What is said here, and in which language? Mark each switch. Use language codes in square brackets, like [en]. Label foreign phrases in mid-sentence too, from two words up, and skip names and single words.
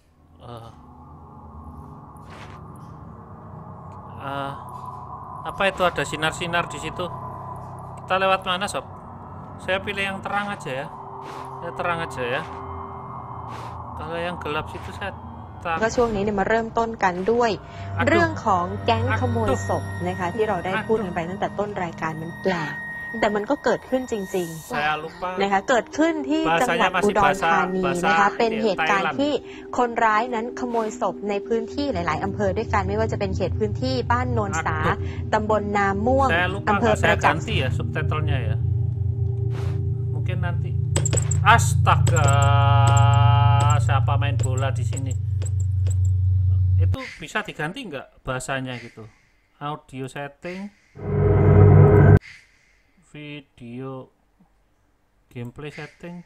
[id] Apa itu, ada sinar-sinar di situ? Kita lewat mana, sob? Saya pilih yang terang aja ya. Kalau yang gelap situ saya [th] ก็ช่วงนี้เนี่ยมาเริ่มต้นกันด้วยเรื่องของแก๊งขโมยศพนะคะที่เราได้พูดกันไปตั้งแต่ต้นรายการมันแปลกแต่มันก็เกิดขึ้นจริงๆนะคะเกิดขึ้นที่จังหวัดอุดรธานีนะคะเป็นเหตุการณ์ที่คนร้ายนั้นขโมยศพในพื้นที่หลายๆอำเภอด้วยกันไม่ว่าจะเป็นเขตพื้นที่บ้านโนนสาตำบลนาม่วงอำเภอประจักษ์ [id] ya subtitlenya ya. Mungkin nanti. Astaga, siapa main bola di sini? Itu bisa diganti nggak bahasanya gitu? [en] Audio setting, video, gameplay setting.